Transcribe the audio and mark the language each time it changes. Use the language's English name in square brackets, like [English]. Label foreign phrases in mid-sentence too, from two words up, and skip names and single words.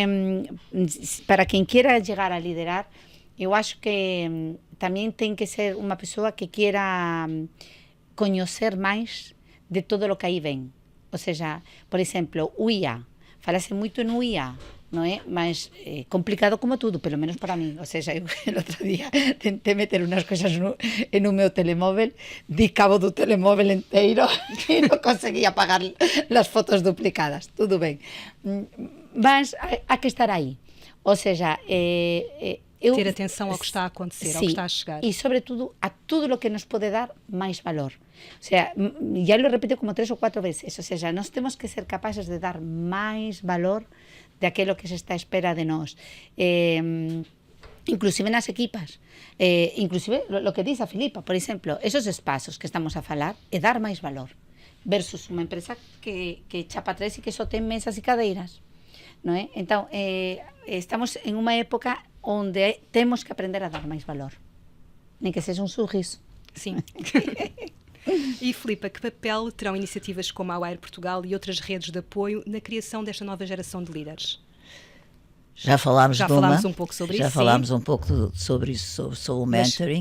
[Portuguese] Para quem queira chegar a liderar, eu acho que também tem que ser uma pessoa que queira conhecer mais de todo o que aí vem. Ou seja, por exemplo, o IA. Fala-se muito no IA. não é? Mas complicado como tudo, pelo menos para mí. [Spanish] O sea, [Galician] eu el outro día tenté meter unas cousas en o meu telemóvel, di cabo do telemóvel inteiro e non conseguía apagar las fotos duplicadas. Tudo ben. Mas há que estar aí. Ou seja, ter atenção ao que está a acontecer, ao que está a chegar. E, sobretudo, a tudo o que nos pode dar máis valor. [Spanish] O sea, ya lo repito [Galician] como 3 ou 4 veces. [Spanish] O sea, [Galician] nós temos que ser capaces de dar máis valor de aquilo que se está a espera de nós. Inclusive nas equipas. Inclusive, [Spanish] lo que dice [Galician] a Filipa, por exemplo, esos espazos que estamos a falar, é dar máis valor versus unha empresa que chapa tres e que só ten mesas e cadeiras. Non é? Então, estamos en unha época onde temos que aprender a dar máis valor. Nem que seja un sorriso. [Portuguese] Sim. E, Filipa, que papel terão iniciativas como a Wire Portugal e outras redes de apoio na criação desta nova geração de líderes? Já falámos um pouco sobre isso. Já falámos um pouco sobre isso, sobre o mentoring.